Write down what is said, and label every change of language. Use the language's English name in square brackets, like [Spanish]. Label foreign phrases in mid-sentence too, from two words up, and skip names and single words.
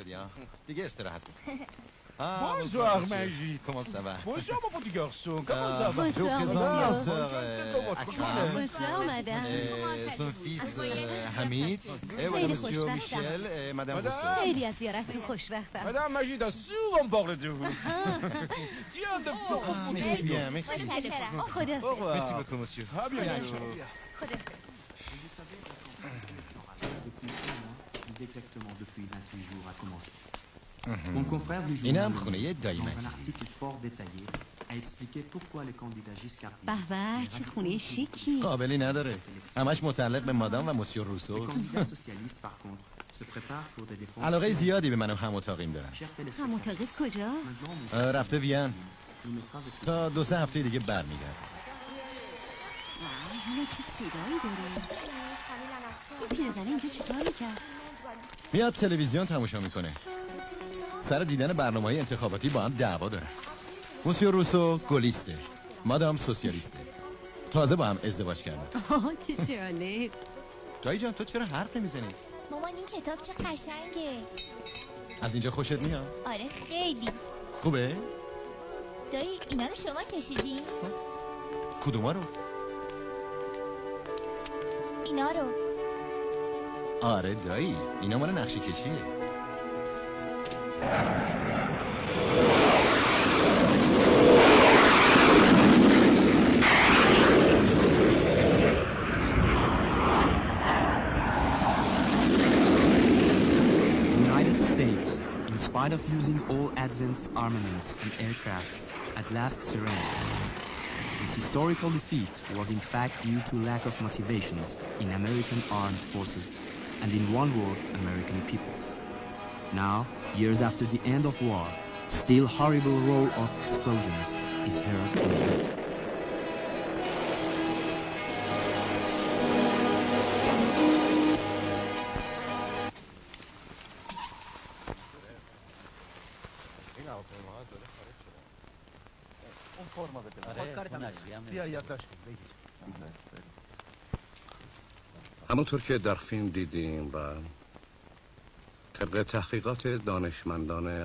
[Persian] دیگه استراحت کن. [French] Bonsoir, Magie. Comment ça va? Bonsoir, mon petit garçon. Comment ça va? Bonsoir, Akram. Bonsoir, madame. Son fils Hamid. Et voilà [Persian] خیلی [French] monsieur [Persian] خوشبختم. [French] Michel et madame Madame. Rousseau. [Persian] خیلی از زیارتتون خوشبختم. [French] Madame Magie a souvent parlé de vous. Tiens, de beaucoup. Merci bien, merci. [Persian] خدا [French] Au revoir. Merci beaucoup monsieur. À bientôt. [Persian] خدا [French] Vous savez, la campagne électorale, depuis un an, plus exactement depuis 28 jours, a commencé. Mon confrère du [Persian] اینم [French] journal, [Persian] خونه دایی [French] dans un [Persian] مجید. [French] article fort détaillé, a expliqué pourquoi les candidats Giscard [Persian] به به چه خونه شیکی. قابلی نداره. همش متعلق به مادام و مسیو [French] Les [Persian] روسو. [French] candidats socialistes, par contre, se préparent pour des défenses. [Persian] علاقه زیادی به منم هم اتاقیم دارن. [French] Chers téléspectateurs, [Persian] هم اتاقت کجاست؟ [French] maintenant, [Persian] رفته وین [French] nous mettra [Persian] تا 2-3 هفته دیگه برمیگرد. اینو چه صدایی داره؟ این پیرزنه اینجا چیکار میکرد؟ میاد تلویزیون تماشا میکنه. سر دیدن برنامه‌های انتخاباتی با هم دعوا دارن. مسیو روسو گلیسته، مادام سوسیالیسته. تازه با هم ازدواج کردن. آه چه جالب. دایی جان تو چرا حرف نمیزنی؟ مامان این کتاب چه قشنگه. از اینجا خوشت میاد؟ آره خیلی. خوبه؟ دایی اینا رو شما کشیدین؟ کدوما رو؟ اینا رو. آره دایی اینا مال نقشه کشیه. [English] United States, in spite of using all advanced armaments and aircrafts, at last surrendered. This historical defeat was in fact due to lack of motivations in American armed forces and in one word, American people. Now, years after the end of war, still horrible roar of explosions is heard in the air. [Persian] همونطور که در فیلم دیدیم و طبق تحقیقات دانشمندان